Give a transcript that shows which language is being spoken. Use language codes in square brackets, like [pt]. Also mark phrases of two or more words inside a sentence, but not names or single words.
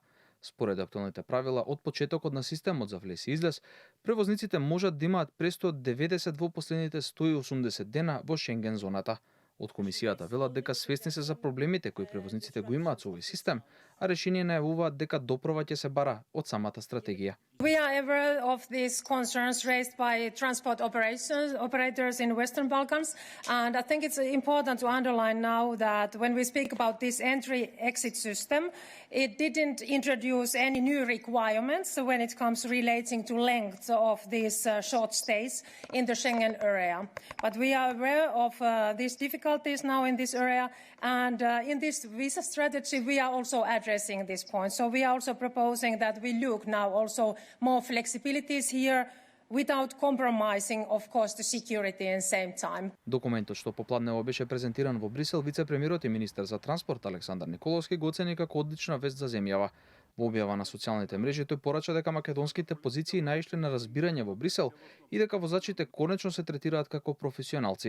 [mk] Според актуелните правила, од почетокот на системот за влез и излез, превозниците можат да имаат престој од 90 во последните 180 дена во Шенген зоната. Од комисијата велат дека свесни се за проблемите кои превозниците го имаат со овој систем, а решение најавуваат дека доправа ќе се бара од самата стратегија. [en] We are aware of these concerns raised by transport operators in Western Balkans, and I think it's important to underline now that when we speak about this entry-exit system, it didn't introduce any new requirements when it comes relating to length of these short stays in the Schengen area. But we are aware of these difficulties now in this area, and in this visa strategy we are also addressing this point. So we are also proposing that we look now also more flexibilities here without compromising, of course, the security at the same time. [mk] Документот што попладнево беше презентиран во Брисел, вице-премиерот и министер за транспорт Александар Николовски го оцени како одлична вест за земјава. Во објава на социјалните мрежи тој порача дека македонските позиции наишле на разбирање во Брисел и дека возачите конечно се третираат како професионалци.